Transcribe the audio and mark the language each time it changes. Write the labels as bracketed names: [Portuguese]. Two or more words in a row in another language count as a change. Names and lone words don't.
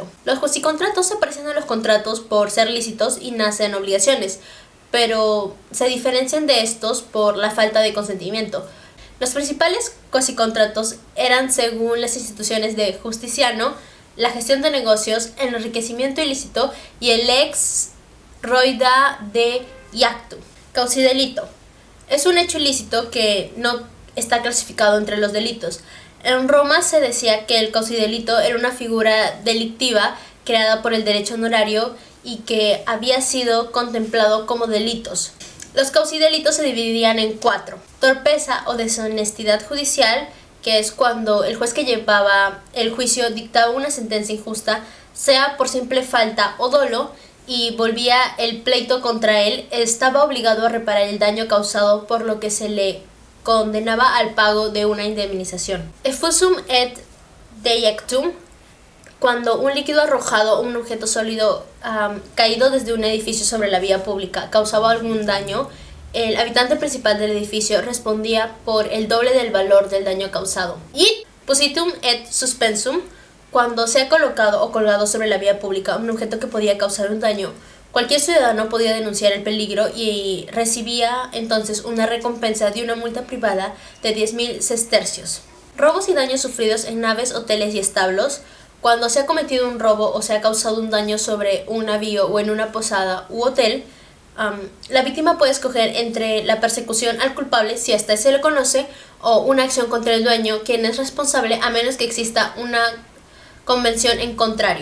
[Spanish] Los cuasicontratos se parecen a los contratos por ser lícitos y nacen obligaciones, pero se diferencian de estos por la falta de consentimiento. Los principales cuasicontratos eran, según las instituciones de Justiniano, la gestión de negocios, el enriquecimiento ilícito y el [Latin] ex roida de iactu. [Spanish] Causidelito. Es un hecho ilícito que no está clasificado entre los delitos. En Roma se decía que el causidelito era una figura delictiva creada por el derecho honorario y que había sido contemplado como delitos. Los causidelitos se dividían en 4. Torpeza o deshonestidad judicial, que es cuando el juez que llevaba el juicio dictaba una sentencia injusta, sea por simple falta o dolo, y volvía el pleito contra él, estaba obligado a reparar el daño causado, por lo que se le condenaba al pago de una indemnización. [Latin] Effusum et deiectum, [Spanish] cuando un líquido arrojado o un objeto sólido caído desde un edificio sobre la vía pública causaba algún daño, el habitante principal del edificio respondía por el doble del valor del daño causado. [Latin] Y positum et suspensum, [Spanish] cuando se ha colocado o colgado sobre la vía pública un objeto que podía causar un daño, cualquier ciudadano podía denunciar el peligro y recibía entonces una recompensa de una multa privada de 10.000 sestercios. Robos y daños sufridos en naves, hoteles y establos. Cuando se ha cometido un robo o se ha causado un daño sobre un navío o en una posada u hotel, la víctima puede escoger entre la persecución al culpable, si hasta se le conoce, o una acción contra el dueño, quien es responsable, a menos que exista una convención en contrario.